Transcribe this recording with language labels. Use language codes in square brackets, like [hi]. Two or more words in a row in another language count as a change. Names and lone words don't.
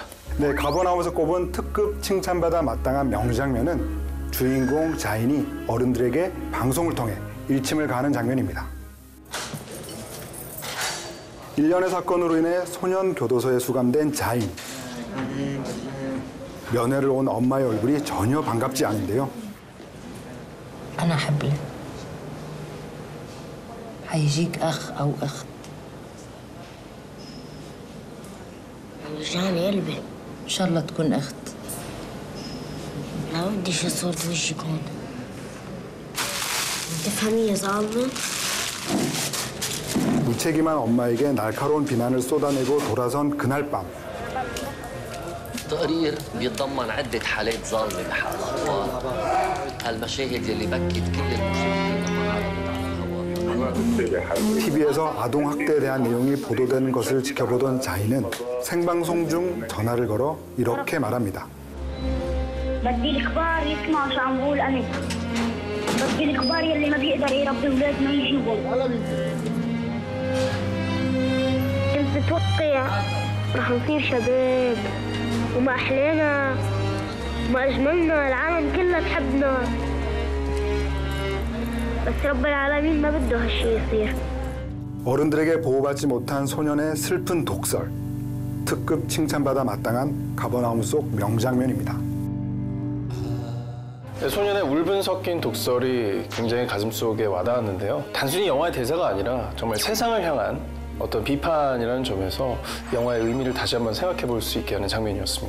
[ko] 네, 가버나움에서 꼽은 특급 칭찬받아 마땅한 명장면은 주인공 자인이 어른들에게 방송을 통해 일침을 가하는 장면입니다. 일련의 사건으로 인해 소년 교도소에 수감된 자인. 면회를 온 엄마의 얼굴이 전혀 반갑지 않은데요. [ar] أنا حبلك. حيجيك أخ أو أخت. وجعني قلبي. إن شاء الله تكون أخت. لا بديش صورة وجهك هون. تفهمي يا صعبة؟ [ko] 무책임한 엄마에게 날카로운 비난을 쏟아내고 돌아선 그날 밤. [ar] التقرير بيتضمن عدة حالات ظالمة بحق الأطفال. هالمشاهد اللي بكت كل المشاهدين لما عرضت على الهواء. [ko] TV에서 아동 학대에 대한 내용이 보도되는 것을 지켜보던 자인은 생방송 중 전화를 걸어 이렇게 말합니다. [ar] بدي الكبار يسمعوا شو عم بقول أنا. بدي الكبار يلي ما بيقدر يربي أولاد ما يجيبهم. كنت متوقع رح نصير شباب وما أحلانا وما أجملنا العالم كلها تحبنا. بس رب العالمين ما بده هالشي يصير. [ko] 어른들에게 보호받지 못한 소년의 슬픈 독설. 특급 칭찬받아 마땅한 가버나움 속 명장면입니다. 소년의 울분 섞인 독설이 굉장히 가슴속에 와닿았는데요. 단순히 영화의 대사가 아니라 정말 세상을 향한 어떤 비판이라는 점에서 영화의 의미를 다시 한번 생각해 볼 수 있게 하는 장면이었습니다.